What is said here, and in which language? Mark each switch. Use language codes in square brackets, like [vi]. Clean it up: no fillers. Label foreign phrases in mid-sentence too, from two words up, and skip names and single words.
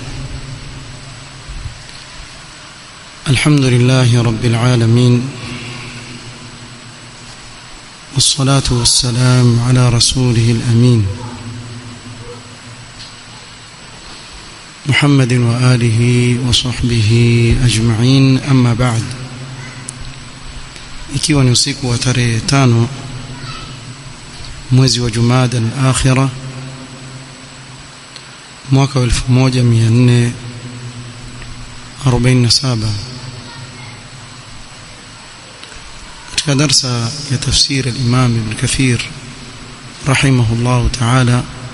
[ar] الحمد لله رب العالمين، والصلاة والسلام على رسوله الأمين محمد وآله وصحبه أجمعين. أما بعد، [sw] ikiwa ni usiku wa tarehe 5 mwezi wa Jumada al-Akhira mwaka 1447, katika darsa ya tafsir al-Imam Ibn Kathir [ar] رحمه الله تعالى,